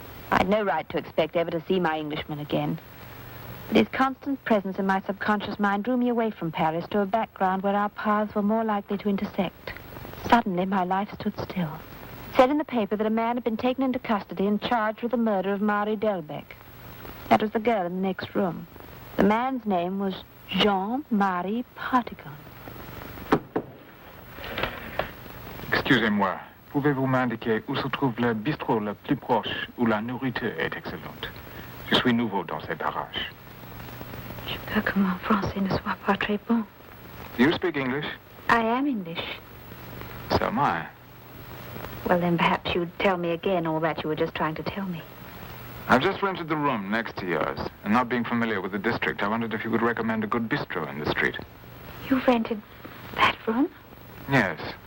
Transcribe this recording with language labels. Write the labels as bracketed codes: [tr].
[en] I'd no right to expect ever to see my Englishman again. But his constant presence in my subconscious mind drew me away from Paris to a background where our paths were more likely to intersect. Suddenly, my life stood still. It said in the paper that a man had been taken into custody and charged with the murder of Marie Delbecq. That was the girl in the next room. The man's name was Jean-Marie Partigan. [fr] Excusez-moi, pouvez-vous m'indiquer où se trouve le bistrot le plus proche où la nourriture est excellente? Je suis nouveau dans ces parages. Je peux que mon français ne soit pas très bon. [en] Do you speak English? I am English. So am I. Well, then perhaps you'd tell me again all that you were just trying to tell me. I've just rented the room next to yours, and not being familiar with the district, I wondered if you could recommend a good bistro in the street. You rented that room? Yes.